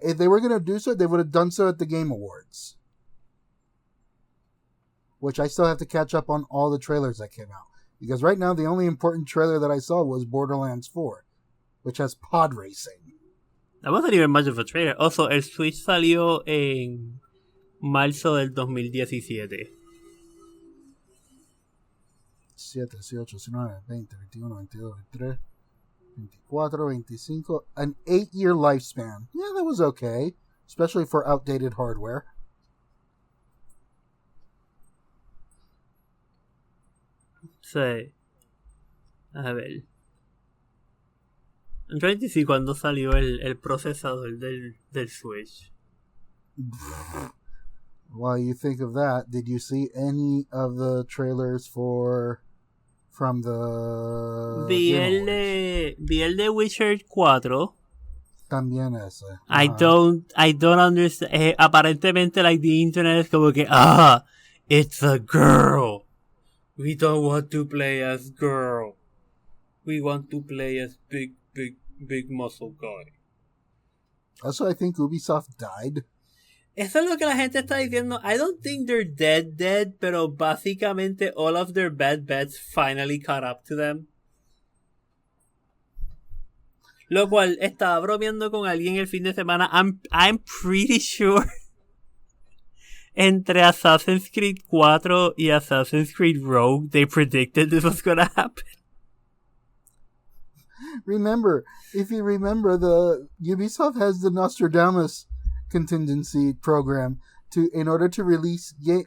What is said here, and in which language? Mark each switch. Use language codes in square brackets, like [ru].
[en] If they were going to do so, they would have done so at the Game Awards. Which I still have to catch up on all the trailers that came out. Because right now, the only important trailer that I saw was Borderlands 4, which has pod racing. That wasn't even much of a trailer. [es] Also, el Switch salió en marzo del 2017. [en] 7, 18, 19, 20, 21, 22, 23, 24, 25. An 8-year lifespan. Yeah, that was okay. Especially for outdated hardware. [es] Sí. A ver. En 25, ¿cuándo salió el procesador del Switch? [en] While you think of that, did you see any of the trailers from the [es] Vi el de Witcher 4. También ese. [en] I don't understand. [es] Aparentemente, [en] like, the internet [es] es como que, [en] it's a girl. We don't want to play as girl. We want to play as big muscle guy. Also, I think Ubisoft died. [es] Eso es lo que la gente está diciendo. [en] I don't think they're dead, [es] pero básicamente [en] all of their bad bets finally caught up to them. [es] Lo cual, estaba bromeando con alguien el fin de semana. [en] I'm pretty sure entre Assassin's Creed 4 y Assassin's Creed Rogue, they predicted this was gonna happen. If you remember, the Ubisoft has the Nostradamus contingency program in order to release game.